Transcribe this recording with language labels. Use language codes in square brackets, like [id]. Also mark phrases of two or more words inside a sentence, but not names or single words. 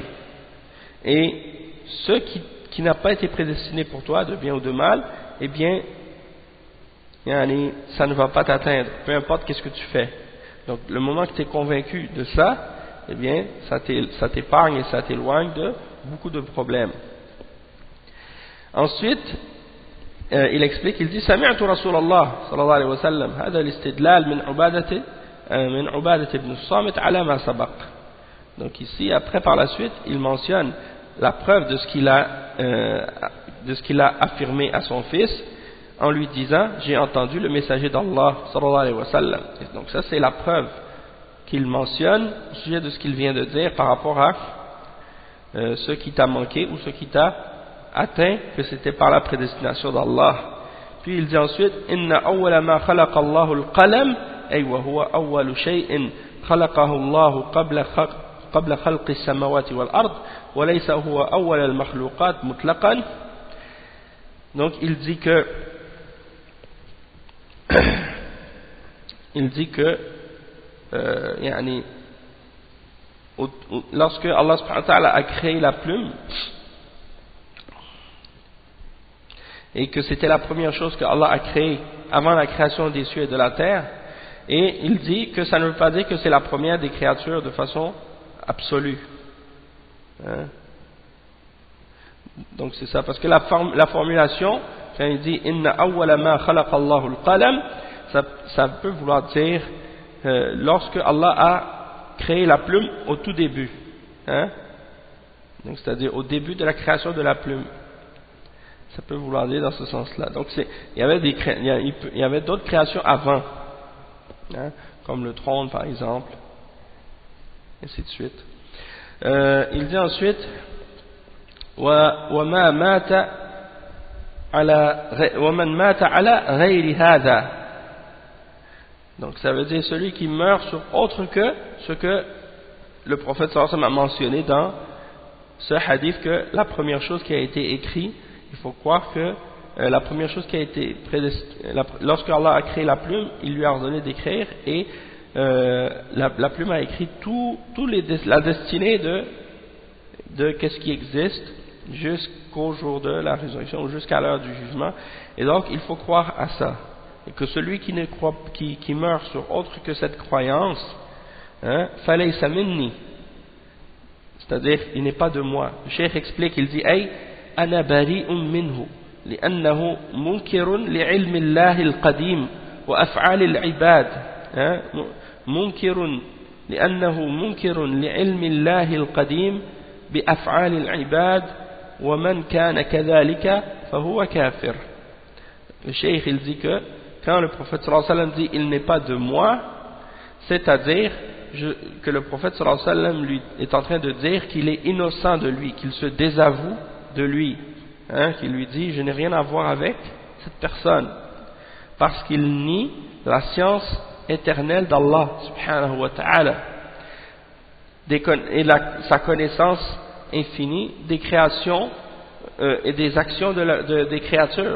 [fr] Et ce qui n'a pas été prédestiné pour toi, de bien ou de mal, eh bien, ça ne va pas t'atteindre, peu importe qu'est-ce que tu fais. Donc, le moment que tu es convaincu de ça, eh bien, ça t'épargne et ça t'éloigne de beaucoup de problèmes. Ensuite, il explique, il dit [ar] سمعت رسول الله صلى الله عليه وسلم هذا الاستدلال من عبادة بن الصامت على ما سبق. [fr] Donc ici, après par la suite, il mentionne la preuve de ce qu'il a affirmé à son fils en lui disant j'ai entendu le messager d'Allah [ar] صلى الله عليه وسلم. [fr] Et donc ça c'est la preuve qu'il mentionne au sujet de ce qu'il vient de dire par rapport à ce qui t'a manqué ou ce qui t'a atteint, que c'était par la prédestination d'Allah. Puis il dit ensuite [ar] إن أول ما خلق الله القلم أي وهو أول شيء خلقه الله قبل خلق السماوات والأرض وليس هو أول المخلوقات مطلقا. [fr] Donc il dit que yani, lorsque Allah [ar] سبحانه وتعالى [fr] a créé la plume et que c'était la première chose que Allah a créée avant la création des cieux et de la terre, et il dit que ça ne veut pas dire que c'est la première des créatures de façon absolue, hein? Donc c'est ça, parce que la formulation quand il dit [ar] إن أول ما خلق الله القلم, [fr] ça peut vouloir dire lorsque Allah a créé la plume au tout début, hein? Donc c'est-à-dire au début de la création de la plume, ça peut vouloir dire dans ce sens-là. Donc il y avait d'autres créations avant, hein? Comme le trône par exemple, et ainsi de suite. Il dit ensuite [ar] وَمَنْ مَاتَ عَلَى غَيْرِ هَذَا. [fr] Donc ça veut dire celui qui meurt sur autre que ce que le prophète [ar] صلى الله عليه وسلم [fr] a mentionné dans ce hadith, que la première chose qui a été écrite, il faut croire que la première chose qui a été lorsque Allah a créé la plume, il lui a ordonné d'écrire, et la plume a écrit la destinée de qu'est-ce qui existe jusqu'au jour de la résurrection ou jusqu'à l'heure du jugement. Et donc il faut croire à ça, et que celui qui meurt sur autre que cette croyance, hein, [ar] فليس مني, [fr] c'est-à-dire il n'est pas de moi. Le cheikh explique, il dit [ar] أي أنا بريء منه لأنه منكر لعلم الله القديم وأفعال العباد منكر لأنه منكر لعلم الله القديم بأفعال العباد ومن كان كذلك فهو كافر. [fr] Le cheikh il dit que quand le prophète [ar] صلى الله عليه وسلم [fr] dit il n'est pas de moi, c'est-à-dire que le prophète [ar] صلى الله عليه وسلم [fr] lui est en train de dire qu'il est innocent de lui, qu'il se désavoue de lui, hein, qu'il lui dit je n'ai rien à voir avec cette personne, parce qu'il nie la science éternelle d'Allah [ar] سبحانه وتعالى [fr] et sa connaissance infinie des créations et des actions des créatures.